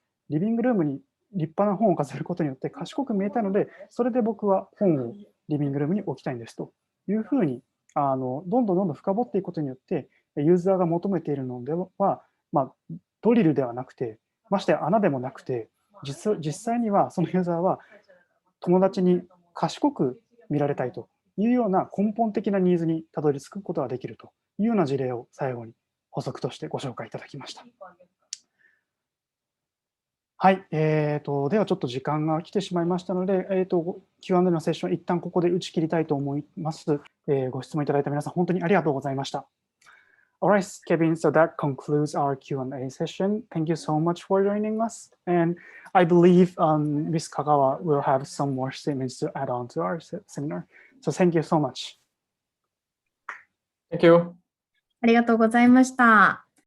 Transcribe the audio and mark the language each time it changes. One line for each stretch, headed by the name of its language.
Japanese: リビングルームに立派な本を飾ることによって賢く見えたいので、それで僕は本をリビングルームに置きたいんですというふうにどんどん深掘っていくことによって、ユーザーが求めているのでは、ドリルではなくて、ましてや穴でもなくて、実際にはそのユーザーは友達に賢く見られたいというような根本的なニーズにたどり着くことができるというような事例を最後に補足としてご紹介いただきました。はい、ではちょっと時間が来てしまいましたので、Q&A のセッション、一旦ここで打ち切りたいと思います。ご質問いただいた皆さん、本当にありがとうございました。
English: All right, Kévin, so that concludes our Q&A session. Thank you so much for joining us. And I believe Ms. Kagawa will have some more statements to add on to our seminar. So thank you so much. Thank you.
Japanese: ありがとうございました。